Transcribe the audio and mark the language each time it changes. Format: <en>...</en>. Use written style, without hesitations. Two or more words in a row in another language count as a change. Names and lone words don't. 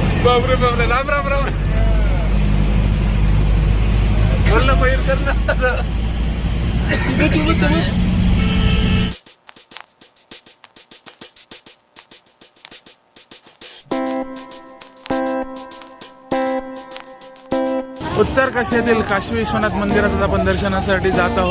<mr>बापरे बापरे, राम राम राम. बोल ना पहिर कर ना. उत्तर काशीतील काशी विश्वनाथ मंदिरात आपण दर्शनासाठी जात आहोत.</mr>